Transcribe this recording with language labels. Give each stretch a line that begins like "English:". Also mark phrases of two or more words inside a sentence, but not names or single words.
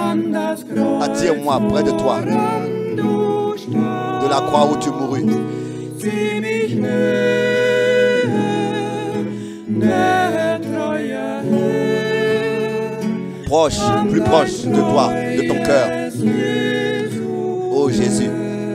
French: Attire-moi près de toi, de la croix où tu mourus.
German: zieh mich höher, der treue Herr.
French: Proche, plus proche de toi, de ton cœur. Oh Jésus.